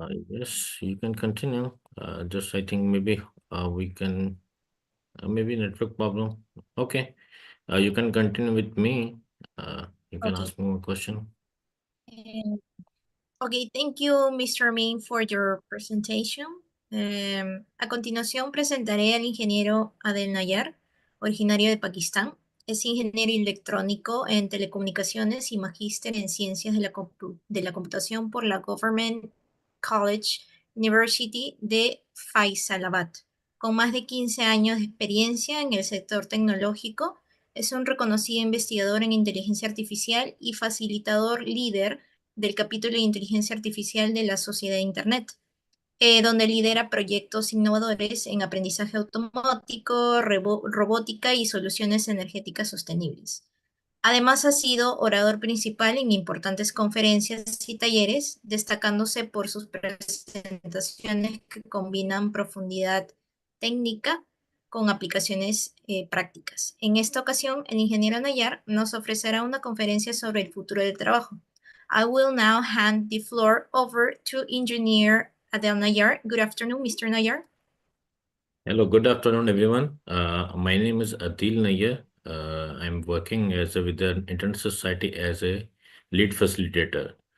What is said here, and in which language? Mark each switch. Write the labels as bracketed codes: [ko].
[en] Yes, you can continue. Just I think maybe we can maybe network problem. Okay, you can continue with me. You can Okay. ask me one question. Um, Okay, thank you, Mr. Min, for your presentation. [es] A continuación presentaré al ingeniero Adel Nayar, originario de Pakistán. Es ingeniero electrónico en telecomunicaciones y magíster en ciencias de la computación por la Government College University de Faisalabad. Con más de 15 años de experiencia en el sector tecnológico, es un reconocido investigador en inteligencia artificial y facilitador líder del capítulo de inteligencia artificial de la Sociedad de Internet, donde lidera proyectos innovadores en aprendizaje automático, robótica y soluciones energéticas sostenibles. Además, ha sido orador principal en importantes conferencias y talleres, destacándose por sus presentaciones que combinan profundidad técnica con aplicaciones prácticas. En esta ocasión, el ingeniero Nayar nos ofrecerá una conferencia sobre el futuro del trabajo. [en] I will now hand the floor over to Engineer Adel Nayar. Good afternoon, Mr. Nayar. Hello, good afternoon, everyone. My name is Adil Nayyar. I'm working with the Internet Society as a lead facilitator.